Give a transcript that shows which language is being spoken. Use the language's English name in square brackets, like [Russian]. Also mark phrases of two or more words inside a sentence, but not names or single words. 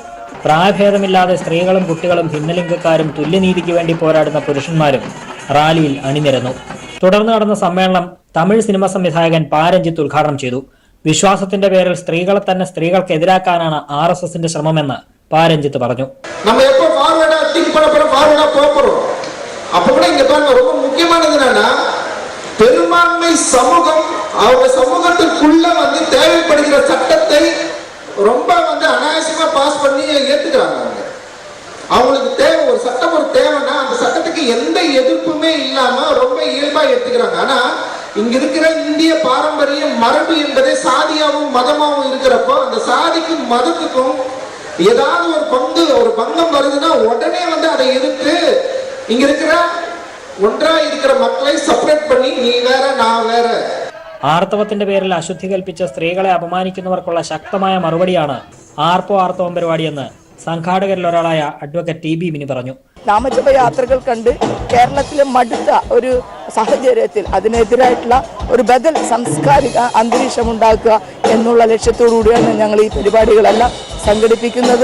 [Malayalam] പ്രായഭേദമില്ലാതെ സ്ത്രീകളും കുട്ടികളും ഭിന്നലിംഗക്കാരും തുല്യനീതിക്ക് വേണ്ടി പോരാടുന്ന പുരുഷന്മാരും റാലിയിൽ അണിനിരന്നു. തുടർന്ന് നടന്ന സമ്മേളനം തമിഴ് സിനിമ സംവിധായകൻ പാരഞ്ജിത്ത് ഉദ്ഘാടനം ചെയ്തു. വിശ്വാസത്തിന്റെ പേരിൽ സ്ത്രീകളെ തന്നെ സ്ത്രീകൾക്കെതിരാക്കാനാണ് RSSന്റെ ശ്രമമെന്ന് പാരഞ്ജിത്ത് പറഞ്ഞു. [Tamil] நம்ம எப்ப [English] forward think [Tamil] பண்ண போறோம், ஃபார்வர்டா போறோம். அப்ப கூட இங்க பாருங்க, ரொம்ப முக்கியமானது என்னன்னா பெரும்பான்மை சமூகம் அவங்க சமூகத்துக்குள்ள தேவைப்படுகிற சட்டத்தை ரொம்ப அனாவசியமா பாஸ் பண்ணி ஏத்துக்கிறாங்க. அவங்களுக்கு தேவை ஒரு சட்டம், ஒரு தேவைன்னா அந்த சட்டத்துக்கு எந்த எதிர்ப்புமே இல்லாம ரொம்ப இயல்பா எடுத்துக்கிறாங்க. ஆனா இங்க இருக்கிற இந்திய பாரம்பரிய மரபு என்பதே சாதியாவும் மதமாவும் இருக்கிறப்போ அந்த சாதிக்கும் மதத்துக்கும் ஏதாவது ஒரு பங்கம் வருதுன்னா உடனே அதை எதிர்த்து இங்க இருக்கிற ஒன்றா இருக்கிற மக்களை செப்பரேட் பண்ணி நீ வேற நான் வேற. [Malayalam] ആർത്തവത്തിന്റെ പേരിൽ അശുദ്ധി കൽപ്പിച്ച സ്ത്രീകളെ അപമാനിക്കുന്നവർക്കുള്ള ശക്തമായ മറുപടിയാണ് ആർത്തവം പരിപാടിയെന്ന് സംഘാടകരിൽ ഒരാളായ അഡ്വക്കേറ്റ് TB മിനി പറഞ്ഞു. നാമജപ യാത്രകൾ കണ്ട് കേരളത്തിലെ മടുത്ത ഒരു സാഹചര്യത്തിൽ അതിനെതിരായിട്ടുള്ള ഒരു ബദൽ സാംസ്കാരിക അന്തരീക്ഷം ഉണ്ടാക്കുക എന്നുള്ള ലക്ഷ്യത്തോടുകൂടിയാണ് ഞങ്ങൾ ഈ പരിപാടികളെല്ലാം സംഘടിപ്പിക്കുന്നത്.